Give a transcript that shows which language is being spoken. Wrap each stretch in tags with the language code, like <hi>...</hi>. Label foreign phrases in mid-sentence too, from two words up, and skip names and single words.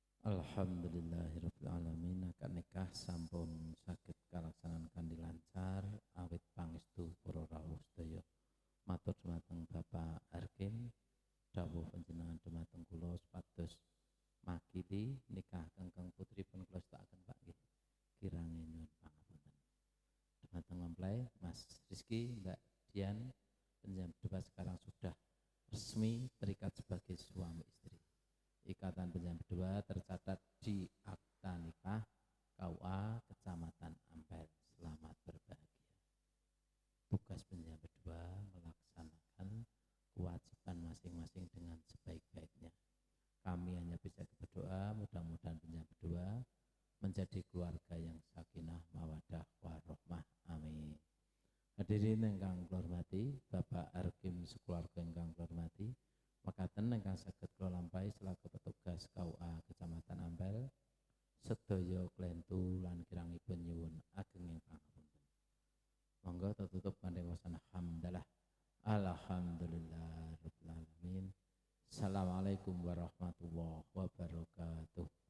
<ar>الحمد لله رب العالمين.</ar> <jv>Akad nikah sampun saged kalaksanan kanthi lancar awit pangestu para rawuh sedaya. Matur dhumateng Bapak Arkim dawuh panjenengan dhumateng kula supados makili nikah kengkeng putripun kula sedaaken Pak nggih. Kirang nyuwun pangapunten.</jv> <id>Dhumateng mempelai Mas Rizky, Mbak Dian, penjam berdua sekarang sudah resmi terikat sebagai suami istri. Ikatan penjam berdua tercatat di Akta Nikah KUA Kecamatan Ampel. Selamat berbahagia. Tugas penjam berdua melaksanakan kewajiban masing-masing dengan sebaik-baiknya. Kami hanya bisa berdoa mudah-mudahan penjam berdua menjadi keluarga yang</id> <ar>سكينة مودة ورحمة.</ar> <id>Amin.</id> <jv>Hadirin ingkang kula hormati, Bapak Arkim sekeluarga ingkang kula hormati, mekaten ingkang saged kula lampahi selaku petugas KUA Kecamatan Ampel, sedaya klentu lan kirangipun nyuwun ageng ing pangapunten. Monggo tutup kanthi wasana hamdalah.</jv> <ar>الحمد لله رب العالمين. السلام عليكم ورحمة الله وبركاته.</ar>